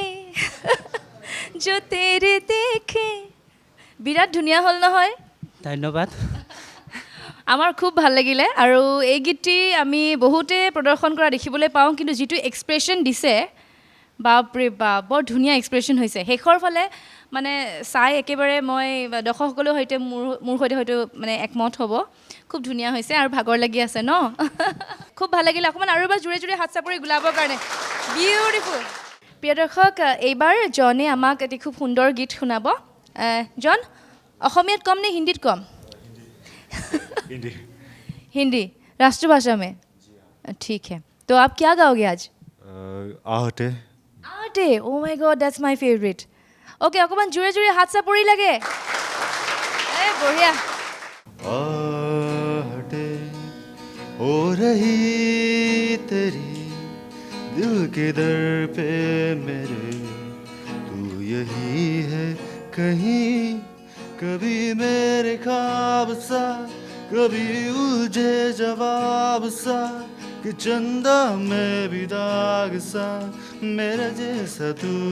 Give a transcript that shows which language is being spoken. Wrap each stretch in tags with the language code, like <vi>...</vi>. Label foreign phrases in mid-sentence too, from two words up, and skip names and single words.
<hi>जो तेरे देखे</hi> <as>বিৰাট ধুনীয়া হ'ল নহয় ধন্যবাদ আমাৰ খুব ভাল লাগিলে আৰু এই গীতটি আমি বহুতে প্ৰদৰ্শন কৰা দেখিবলৈ পাওঁ কিন্তু যিটো এক্সপ্ৰেছন দিছে বাপৰে বাপ বৰ ধুনীয়া এক্সপ্ৰেছন হৈছে শেষৰ ফালে মানে চাই একেবাৰে মই দৰ্শকসকলৰ সৈতে মোৰ সৈতে হয়তো মানে একমত হ'ব খুব ধুনীয়া হৈছে আৰু ভাগৰ লাগি আছে ন খুব ভাল লাগিলে অকণমান আৰু এবাৰ জোৰে জোৰে হাত চাপৰি গুলাবৰ কাৰণে বিউটিফুল প্ৰিয় দৰ্শক এইবাৰ জনে আমাক এটি খুব সুন্দৰ গীত শুনাব জন অসমীয়াত কম নে হিন্দীত কম</as> <hi>हिंदी हिंदी राष्ट्रभाषा में ठीक है तो आप क्या गाओगे आज आहटे</hi> <as>आटे</as> <en>oh my god that's my favourite okay</en> <as>অকমান জোৰে জোৰে হাত চাপৰি লাগে এ বঢ়িয়া</as> <hi>आहटे हो रही तेरी दिल के दर पे मेरे तू यही है कहीं कभी मेरे ख्वाब सा कभी उलझे जवाब सा कि चंदा में भी दाग सा मेरा जैसा तू</hi>